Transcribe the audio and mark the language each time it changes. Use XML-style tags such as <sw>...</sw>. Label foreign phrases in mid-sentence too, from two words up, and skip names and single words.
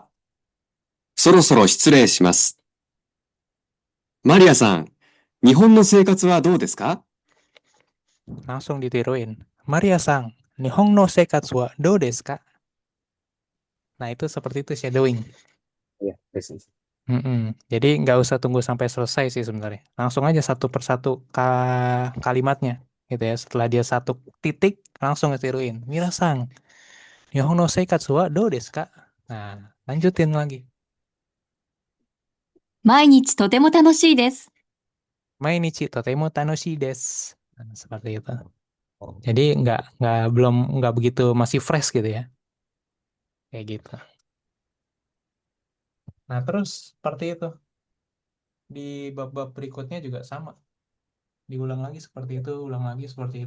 <ja>そろそろ失礼します。マリアさん、日本の生活はどうですか？</ja> <id>Langsung ditiruin.</id> <ja>マリアさん、日本の生活はどうですか?</ja> <id>Nah, itu seperti itu shadowing. Iya, biasanya. Jadi nggak usah tunggu sampai selesai sih sebenarnya. Langsung aja satu persatu kalimatnya gitu ya. Setelah dia satu titik, langsung ditiruin.</id> <ja>ミラさん、日本の生活はどうですか?</ja> <id>Nah, lanjutin lagi.</id> <ja>毎日とても楽しいです。毎日とても楽しいです.</ja> <id>Nah, seperti itu. Jadi nggak begitu masih fresh gitu ya. Kayak gitu. Nah, terus seperti itu. Di bab-bab berikutnya juga sama. Diulang lagi seperti itu, ulang lagi seperti itu.</id>